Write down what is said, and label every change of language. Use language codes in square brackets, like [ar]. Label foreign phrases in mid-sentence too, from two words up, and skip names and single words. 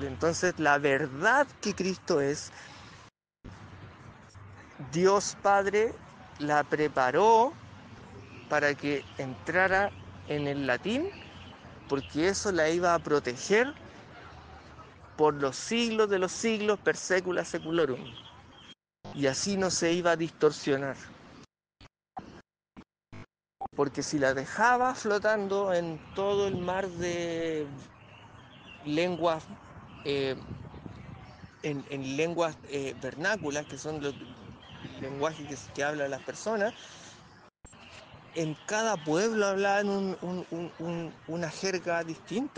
[es] Entonces la verdad que Cristo es, Dios Padre la preparó para que entrara en el latín, porque eso la iba a proteger por los siglos de los siglos, [la] per secula seculorum, [es] y así no se iba a distorsionar. Porque si la dejaba flotando en todo el mar de lenguas, eh, en lenguas vernáculas, que son los lenguajes que hablan las personas, en cada pueblo hablaban una jerga distinta.